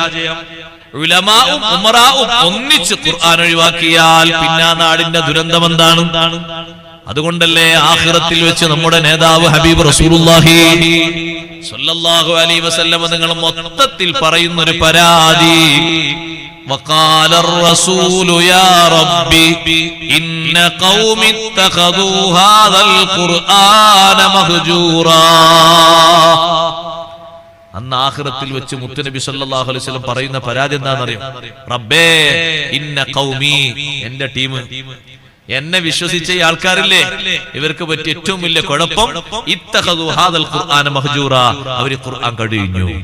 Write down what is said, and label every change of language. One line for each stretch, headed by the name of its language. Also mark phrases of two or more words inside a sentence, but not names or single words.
Malayalam: ഉലമാഉം ഉമറാഉം ഒന്നിച്ച് ഖുർആൻ ഒഴിവാക്കിയാൽ പിന്നെ നാടിന്റെ ദുരന്തം എന്താണ്? അതുകൊണ്ടല്ലേ ആഖിറത്തിൽ വെച്ച് നമ്മുടെ നേതാവ് ഹബീബ്
Arabic: رسول الله صلى الله عليه وسلم
Malayalam: നിങ്ങൾ മൊത്തത്തിൽ പറയുന്ന ഒരു പരാതി,
Arabic: وقال الرسول يا ربي إن قوم اتخذوا هذا القرآن مهجورا.
Malayalam: അന്ന് ആഖിറത്തിൽ വെച്ച് മുത്തുനബി
Arabic: صلى الله عليه وسلم
Malayalam: പറയുന്ന പരാതി എന്താണെന്നറിയോ? റബ്ബേ
Arabic: إن قومي,
Malayalam: എന്റെ ടീം, എന്നെ വിശ്വസിച്ച ഈ ആൾക്കാരില്ലേ, ഇവർക്ക് പറ്റിയ ഏറ്റവും വലിയ കുഴപ്പം
Arabic: اتخذوا هذا القرآن مهجورا,
Malayalam: അവർ ഖുർആൻ കഴിഞ്ഞു.